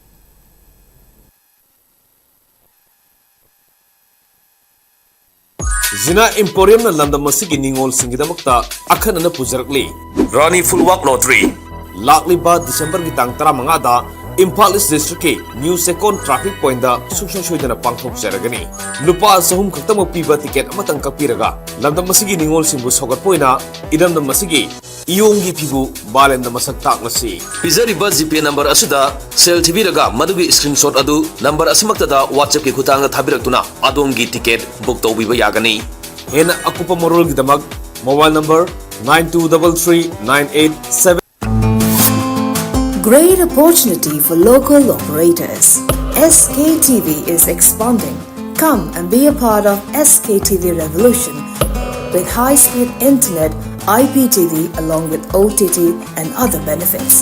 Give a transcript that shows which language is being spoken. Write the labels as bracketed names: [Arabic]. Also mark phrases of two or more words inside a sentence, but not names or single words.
[Manipuri] Zina Emporium na London Masigi Ningol Singidamakta Akan na Pujarakli Rani Fulwak Lottery Lakliba December Gitang Taramangada Imphal East District New Second Traffic Point da Sukshoy na Pangthok Seragani Lupa Sahum Kaktamo Piba Ticket Amatang Kapiraga London Masigi Ningol Simbu Sogat Poina Idam na Masigi Iyonggi Pibu Balen na Masagtak Nasi Pizariba [English] GP number [Manipuri] Asuda Sel Tibiraga Madugi Screenshot Adu number Asimaktada WhatsApp Ki Kutanga Tabirakuna Adongi [English] Ticket Book [Manipuri] to Biba Yagani Hena Akupa Morol Gidamag [English] Mobile number [Manipuri] 923398 [English] Great opportunity for local operators. SKTV is expanding. Come and be a part of SKTV revolution with high-speed internet, IPTV along with OTT and other benefits.